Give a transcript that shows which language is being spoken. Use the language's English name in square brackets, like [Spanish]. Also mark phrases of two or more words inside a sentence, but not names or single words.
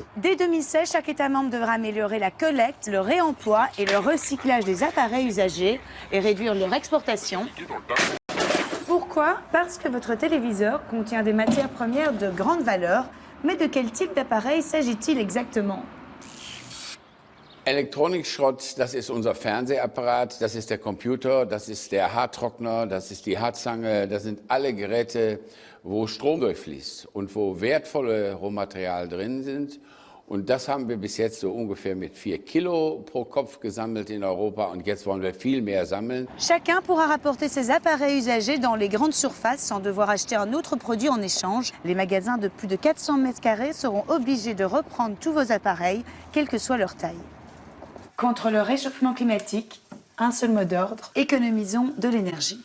[French] Dès 2016, chaque État membre devra améliorer la collecte, le réemploi et le recyclage des appareils usagés et réduire leur exportation. Pourquoi? Parce que votre téléviseur contient des matières premières de grande valeur. Mais de quel type d'appareil s'agit-il exactement? [German] Elektronikschrott, das ist unser Fernsehapparat, das ist der Computer, das ist der Haartrockner, das ist die Haarzange. Das sind alle Geräte, wo Strom durchfließt und wo wertvolle Rohmaterial drin sind. Und das haben wir bis jetzt so ungefähr mit 4 Kilo pro Kopf gesammelt in Europa und jetzt wollen wir viel mehr sammeln. [French] Chacun pourra rapporter ses appareils usagés dans les grandes surfaces sans devoir acheter un autre produit en échange. Les magasins de plus de 400 mètres carrés seront obligés de reprendre tous vos appareils, quelle que soit leur taille. Contre le réchauffement climatique, un seul mot d'ordre, économisons de l'énergie.